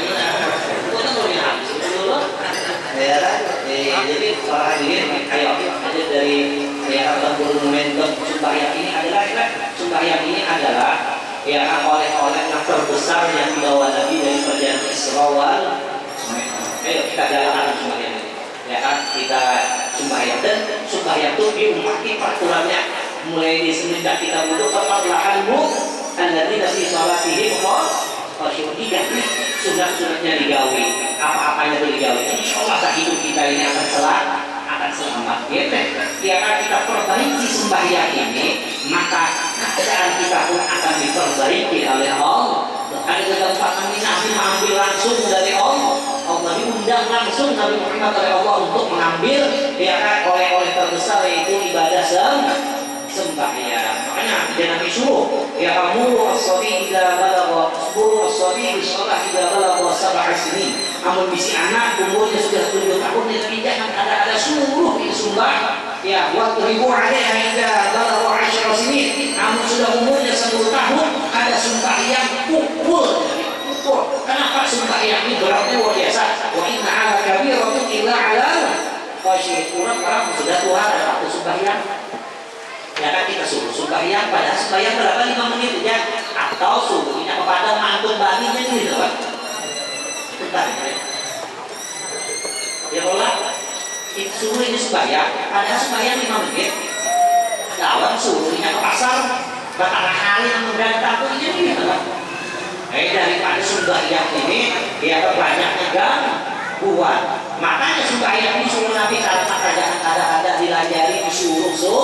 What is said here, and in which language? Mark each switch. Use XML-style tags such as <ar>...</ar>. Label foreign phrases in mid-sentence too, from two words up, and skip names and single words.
<id>Kita kan boleh habis dulu. Ya, jadi para hadirin, ayo ada dari ya momentum sembahyang ini adalah ya oleh-oleh yang terbesar yang dibawa Nabi dari perjalanan Isra wal Mi'raj. Ayo kita jalankan sembahyang ini. Ya kan kita sembahyang dan sembahyang itu diumpati peraturannya mulai di semenjak kita wudhu perlahanmu</id> <ar>الذين في صلاتهم خاشعون</ar> <id>diganti sunat-sunatnya digawi apa-apanya itu digawi insyaallah hidup kita ini akan selamat ya kan kita perbaiki sembahyang ini maka keadaan kita pun akan diperbaiki oleh Allah. Ada kesempatan Nabi mengambil langsung dari Allah diundang langsung Nabi Muhammad oleh Allah untuk mengambil ya kan oleh-oleh terbesar yaitu ibadah sembahyang. Makanya jangan disuruh ya kamu</id> <ar>الصبي إذا بلغ مروا الصبي بالصلاة إذا بلغ سبع سنين.</ar> <bjn>Amun bisi anak umurnya sudah 7 tahun jangan ada suruh disumbah ya</bjn> <ar>واضربوا عليها إذا بلغ 10 سنين.</ar> <bjn>Amun sudah umurnya 10 tahun ada sembahyang pukul.</bjn> <id>Kenapa sembahyang ini beratnya luar biasa?</id> <ar>وإنها لكبيرة إلا على الخاشعين.</ar> <id>Orang sudah tua ada waktu sembahyang. Ya kan kita suruh sembahyang pada sembahyang berapa 5 menit ya atau suruhnya kepada mantun baninya gitu kan bentar ya bola suruh ini sembahyang pada sembahyang 5 menit lawan suruhnya ke pasar bakal hari yang mendatang tuh ini gitu kan daripada sembahyang ini ya banyaknya gangguan makanya sembahyang ini suruh Nabi kalau jangan ada dilajari disuruh</id>